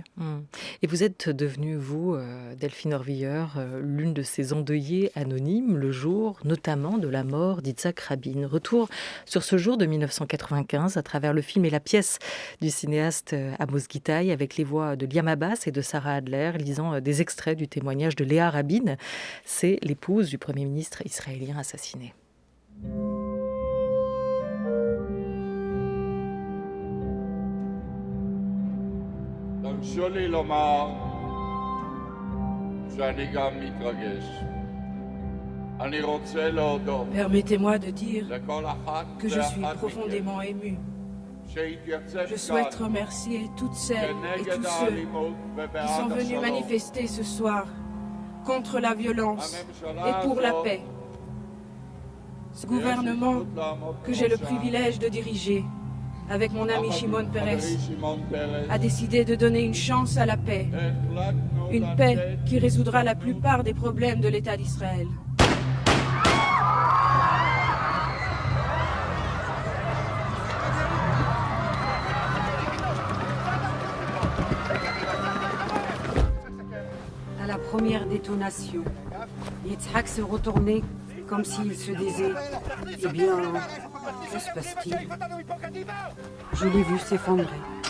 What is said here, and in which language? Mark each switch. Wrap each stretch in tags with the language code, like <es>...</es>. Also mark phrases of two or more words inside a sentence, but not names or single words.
<fr>Et vous êtes devenue, vous, Delphine Orvilleur, l'une de ces endeuillées anonymes, le jour notamment de la mort d'Yitzhak Rabin. Retour sur ce jour de 1995 à travers le film et la pièce du cinéaste Amos Gitaï avec les voix de Liam Abbas et de Sarah Adler, lisant des extraits du témoignage de Léa Rabin. C'est l'épouse du Premier ministre israélien assassiné.</fr> <he>תרשו לי לומר שאני גם מתרגש. אני רוצה להודות</he> <fr>Permettez-moi de dire</fr> <he>לכל אחת</he> <fr>que je suis</fr> <he>ואחד</he> <fr>profondément ému.</fr> <he>שהתייצב</he> <fr>Je souhaite</fr> <he>כאן</he> <fr>remercier toutes celles et</fr> <he>כנגד</he> <fr>tous ceux</fr> <he>האלימות</he> <fr>qui</fr> <he>ובעד</he> <fr>sont venus</fr> <he>השלום.</he> <fr>manifester ce soir contre la violence</fr> <he>הממשלה</he> <fr>et pour la</fr> <he>הזאת,</he> <fr>paix. Ce</fr> <he>יש</he> <fr>gouvernement</fr> <he>זכות לעמוד</he> <fr>que j'ai le</fr> <he>בראשה,</he> <fr>privilège de diriger avec mon ami</fr> <he>יחד Shimon עם Peres חברי שמעון פרס,</he> <fr>a décidé de donner une chance à la paix,</fr> <he>החלטנו</he> <fr>une paix qui résoudra la plupart des problèmes de l'État d'Israël. À la première détonation, Yitzhak s'est retourné comme s'il se disait « Eh bien, que se passe-t-il » Je l'ai vu s'effondrer.</fr>